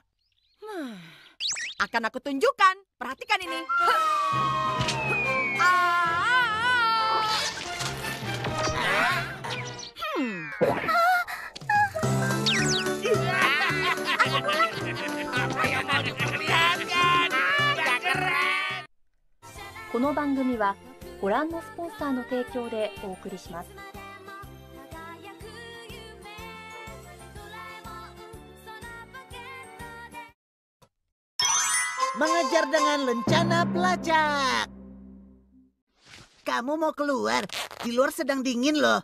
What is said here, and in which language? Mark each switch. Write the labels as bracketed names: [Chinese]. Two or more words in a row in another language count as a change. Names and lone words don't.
[Indonesian] Akan aku tunjukkan. Perhatikan ini. Apa yang mau diperlihatkan? Nggak keren. [Japanese] この番組はご覧のスポンサーの提供でお送りします。 [Indonesian] Mengejar dengan lencana pelacak. Kamu mau keluar? Di luar sedang dingin loh.